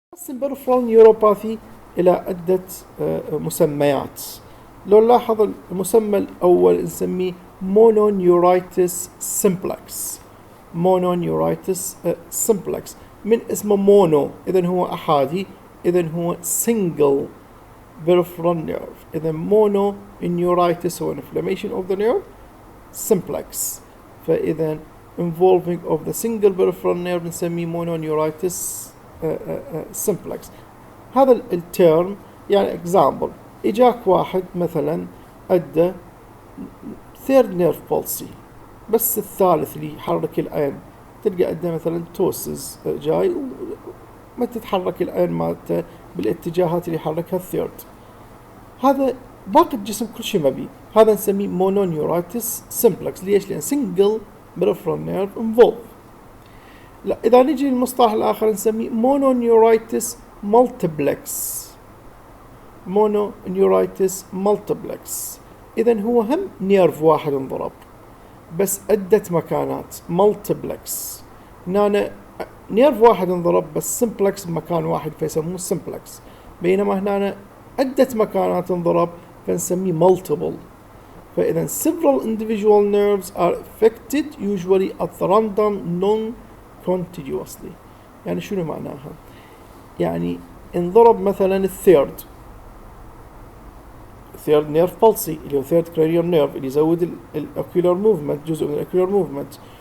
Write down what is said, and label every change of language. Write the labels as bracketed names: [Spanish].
[Arabic] البريفرال نيوروباثي إلى عدة مسميات. لو نلاحظ المسمى الأول نسميه مونونيورايتس سمبلكس. مونونيورايتس سمبلكس من اسمه مونو، إذن هو أحادي، إذن هو [English] single peripheral nerve. [Arabic] إذن مونو neuritis هو [English] inflammation of the nerve simplex، [Arabic] فإذن [English] involving of the single peripheral nerve [Arabic] نسميه مونونيورايتس simplex. هذا الترم يعني example، اجاك واحد مثلا ادى third nerve palsy، بس الثالث اللي يحرك العين تلقى ادى مثلا توسز جاي وما تتحرك العين مالته بالاتجاهات اللي يحركها الثيرد، هذا باقي الجسم كل شيء ما بيه، هذا نسميه مونونيورايتس simplex. ليش؟ لان [English] single peripheral nerve involved. [Arabic] لا، إذا نجي للمصطلح الآخر نسميه مونونيورايتس مالتيبلكس. مونونيورايتس مالتيبلكس، إذن هو هم نيرف واحد انضرب بس عدة مكانات، مالتيبلكس. هنا نيرف واحد انضرب بس سمبلكس بمكان واحد فيسموه سمبلكس، بينما هنا عدة مكانات انضرب فنسميه مالتيبل. [English] فإذا several individual nerves are affected usually at random non-contiguously. [Arabic] يعني شنو معناها؟ يعني انضرب مثلا الثيرد نيرف بالسي اللي هو ثيرد كرينيال نيرف اللي يزود الاوكيولار موفمنت، جزء من الاوكيولار موفمنت.